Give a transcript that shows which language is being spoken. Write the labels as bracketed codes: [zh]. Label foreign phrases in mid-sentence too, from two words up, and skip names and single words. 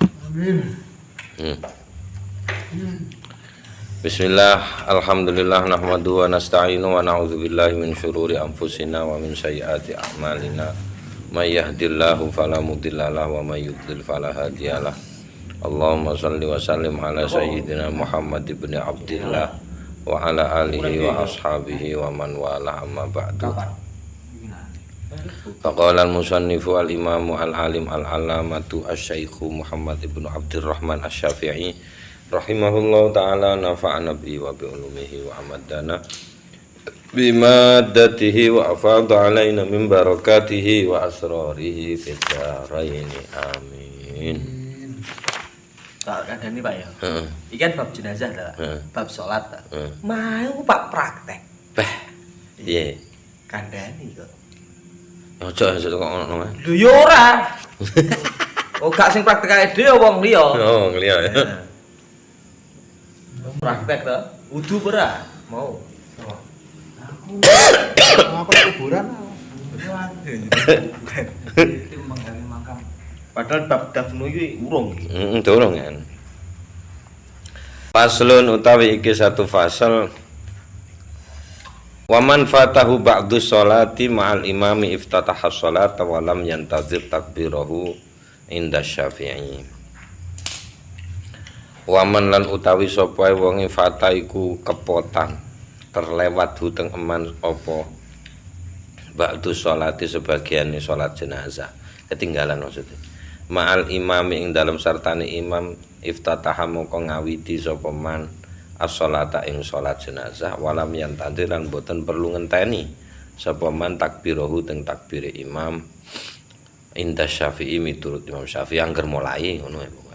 [ar] بسم الله، الحمد لله، نحمد ونستعين ونعوذ بالله من شرور أنفسنا ومن سيئات أعمالنا. من يهده الله فلا مضل له ومن يضلل فلا هادي له. اللهم صل وسلم على سيدنا محمد بن عبد الله وعلى آله وأصحابه ومن والى، أما بعد. فقال المصنف الإمام العالم العلامة الشيخ محمد بن عبد الرحمن الشافعي رحمه الله تعالى، نفعنا به وبعلومه وأمدنا بمادته وأفاض علينا من بركاته وأسراره في الدارين. Amin. [jv] Tak kandhani Pak ya. Iki kan bab jenazah ta, bab salat ta. Mau Pak praktek. Beh, piye? Kandhani kok. Ojo kok ngono. Lho ya ora. Oh gak sing praktek dhewe wong liya. Oh, ngeliya ya. Praktek to. Wudu ora? Mau. Aku kuburan. Padahal bab dafnu iki urung iki. Durung kan. Faslun utawi iki satu fasal. [ar] ومن فاته بعض الصلاة مع الإمام افتتح الصلاة ولم ينتظر تكبيره عند الشافعي. ومن [jv] lan utawi sapa wonge fata iku kepotan terlewat huteng eman apa [ar] بعض الصلاة [jv] sebagian sholat jenazah, ketinggalan maksudnya. [ar] مع الإمام [jv] ing dalam sartane imam iftataha moko ngawiti sapa man as-sholata ing sholat jenazah [ar] ولم ينتظر [jv] lan boten perlu ngenteni sapa man takbirahu teng takbire imam [ar] عند الشافعي [jv] miturut Imam Syafi'i angger mulai ngono ya pokoke.